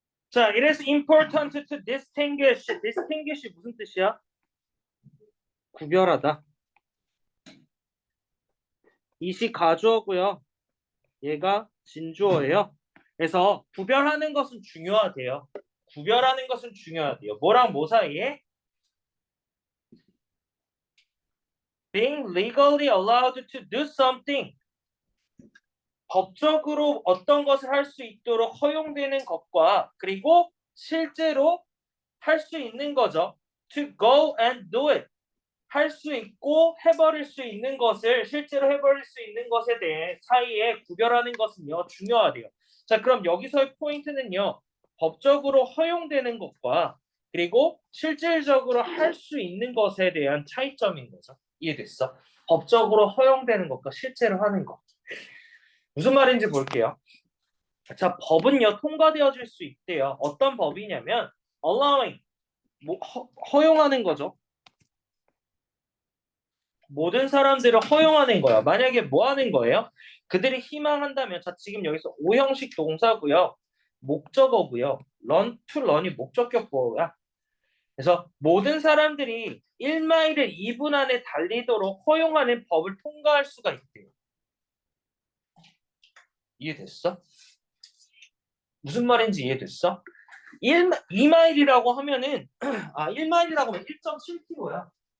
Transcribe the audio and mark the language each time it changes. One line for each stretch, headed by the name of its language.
English: 자, it is important to distinguish.
Korean: distinguish 무슨 뜻이야? 구별하다. 이시 가주어고요. 얘가 진주어예요. 그래서 구별하는 것은 중요하대요. 구별하는 것은 중요하대요. 뭐랑 뭐 사이에?
English: Being legally allowed to do something.
Korean: 법적으로 어떤 것을 할 수 있도록 허용되는 것과 그리고 실제로 할 수 있는 거죠.
English: To go and do it.
Korean: 할 수 있고 해버릴 수 있는 것을 실제로 해버릴 수 있는 것에 대해 사이에 구별하는 것은요 중요하대요. 자, 그럼 여기서의 포인트는요 법적으로 허용되는 것과 그리고 실질적으로 할 수 있는 것에 대한 차이점인 거죠. 이해됐어? 법적으로 허용되는 것과 실제로 하는 것. 무슨 말인지 볼게요. 자, 법은요 통과되어질 수 있대요. 어떤 법이냐면 allowing 허용하는 거죠. 모든 사람들을 허용하는 거야. 만약에 뭐 하는 거예요? 그들이 희망한다면, 자, 지금 여기서 오형식 동사고요. 목적어고요. run to run이 목적격보야. 그래서 모든 사람들이 1마일을 2분 안에 달리도록 허용하는 법을 통과할 수가 있대요. 이해됐어? 무슨 말인지 이해됐어? 2마일이라고 하면은 1마일이라고 하면 1.7km야.